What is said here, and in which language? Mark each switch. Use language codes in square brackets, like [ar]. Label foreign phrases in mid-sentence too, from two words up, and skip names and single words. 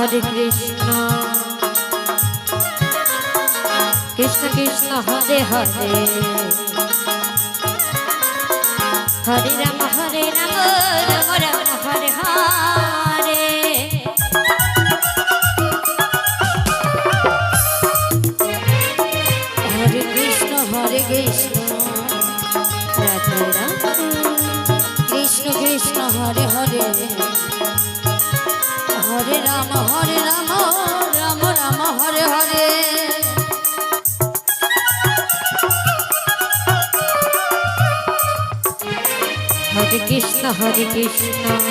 [sa] কৃষ্ণ কৃষ্ণ হরে হরে হরে রাম রাম রাম হরে হরে হরে কৃষ্ণ রাধে রাধে কৃষ্ণ কৃষ্ণ হরে হরে হরে রাম রাম রাম হরে হরে হরে কৃষ্ণ কৃষ্ণ